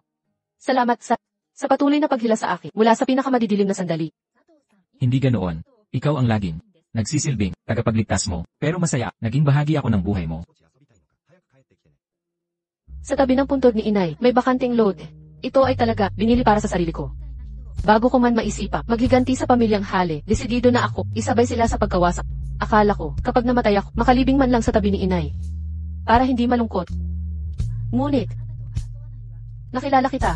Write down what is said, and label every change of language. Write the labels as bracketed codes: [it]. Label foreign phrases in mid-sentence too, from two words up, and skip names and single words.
[tl] Salamat sa patuloy na paghila sa akin mula sa pinakamadidilim na sandali. Hindi ganoon. Ikaw ang laging nagsisilbing tagapagligtas mo. Pero masaya, naging bahagi ako ng buhay mo. [ja] 少し遊びたいのか、早く帰ってきてね。 [tl] Sa tabi ng puntod ni inay, may bakanting load. Ito ay talaga binili para sa sarili ko. Bago ko man maisipa, magliganti sa pamilyang Hale, desidido na ako, isabay sila sa pagkawasak. Akala ko, kapag namatay ako, makalibing man lang sa tabi ni inay. Para hindi malungkot. Ngunit, nakilala kita.